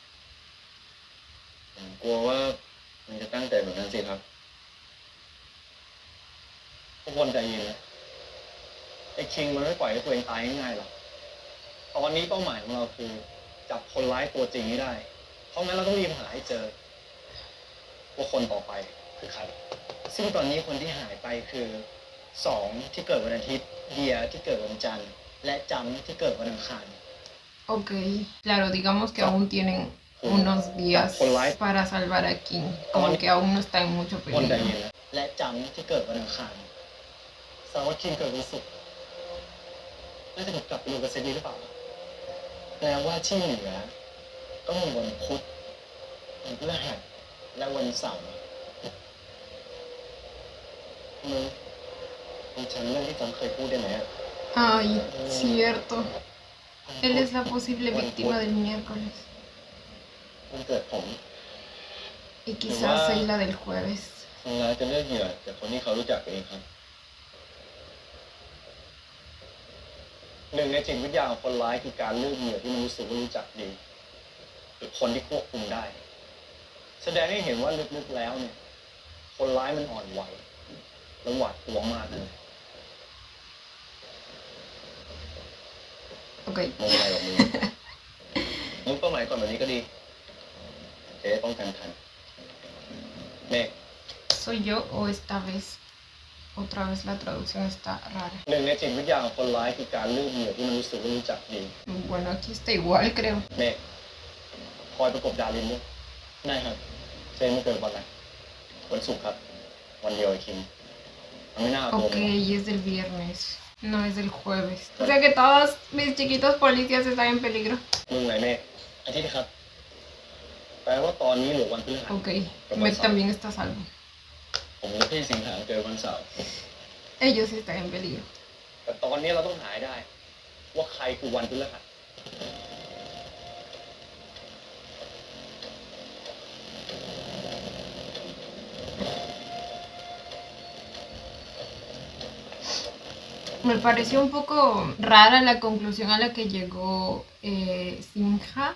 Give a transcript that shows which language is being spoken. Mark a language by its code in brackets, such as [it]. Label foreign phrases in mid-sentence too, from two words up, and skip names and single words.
[th] ผมกลัวว่ามันจะตั้งใจแบบนั้นสิครับทุกคนใจเย็นนะไอ้คิงมันไม่ปล่อยให้ตัวเองตายง่ายๆหรอกตอนนี้เป้าหมายของเราคือจับคนร้ายตัวจริงให้ได้ เพราะงั้นเราต้องรีบหาให้เจอว่าคนต่อไปคือใคร ซึ่งตอนนี้คนที่หายไปคือ2ที่เกิดวันอาทิตย์เดียที่เกิดวันจันทร์และจำที่เกิดวันอังคาร [es] Ok, claro, digamos que aún tienen unos días para salvar a King, como que aún no está en mucho [th] คนใจ [es] peligro. [th] เย็นนะและจำที่เกิดวันอังคารสารวัตรคิงเกิดวันศุกร์น่าจะกลับไปดูกับเซนีหรือเปล่าแปลว่าที่เหลือต้องมีวันพุธวันพฤหัสและวันเสาร์มึงจำเรื่องที่จำเคยพูดได้ไหมอะ [es] Ay, cierto. Él es la posible víctima del miércoles. [th] วันเกิดผม [es] Y quizás Sheila del jueves. [th] คนร้ายจะเลือกเหยื่อจากคนที่เขารู้จักเองครับหนึ่งในจิตวิทยาของคนร้ายคือการเลือกเหยื่อที่มันรู้สึกว่ารู้จักดีหรือคนที่ควบคุมได้ แสดงให้เห็นว่าลึกๆแล้วเนี่ย คนร้ายมันอ่อนไหวและหวาดกลัวมากเลย [es] Ok. [th] ไม่เป็นไรหรอกมึง มึงเป้าหมายก่อนแบบนี้ก็ดีจะได้ป้องกันทันเมฆ [es] ¿Soy yo o esta vez? Otra vez la traducción está rara. [th] หนึ่งในจิตวิทยาของคนร้ายคือการเลือกเหยื่อที่มันรู้สึกว่ารู้จักดี [es] Bueno, aquí está igual, creo. [th] เมฆคอยประกบดารินด้วยได้ครับเจนมันเกิดวันอะไรวันศุกร์ครับ วันเดียวไอ้คิมมันไม่น่าโกง [es] Ok, y es del viernes. No es del jueves. O sea que todos mis chiquitos policías están en peligro. [th] มึงไหนเมฆอาทิตย์ครับ แปลว่าตอนนี้เหลือวันพฤหัส [es] Ok, Meg también está a salvo. [th] ผมกับพี่สิงหาเจอวันเสาร์ [es] Ellos están en peligro. [th] แต่ตอนนี้เราต้องหาให้ได้ ว่าใครคือวันพฤหัส [es] Me pareció un poco rara la conclusión a la que llegó Sinha.